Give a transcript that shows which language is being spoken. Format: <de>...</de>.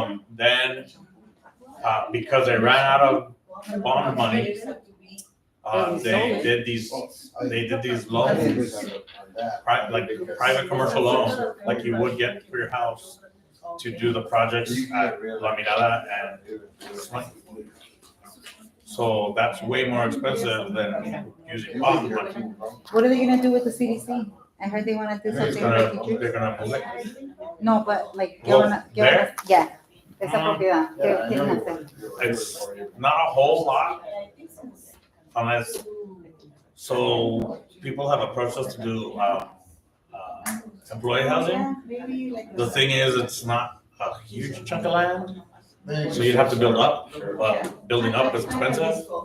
<en>Then because they ran out of bond money, they did these loans, like private commercial loans, like you would get for your house, to do the projects at La Mirada and Smythe. So that's way more expensive than using bond money. What are they gonna do with the CDC? I heard they wanna do something with teachers. They're gonna move it. No, but like, Well, there?</en> <es>yeah, esa propiedad, ¿qué quieren hacer?</es> <en>It's not a whole lot, unless, so people have approached us to do employee housing. The thing is, it's not a huge chunk of land, so you'd have to build up, but building up is expensive.</en>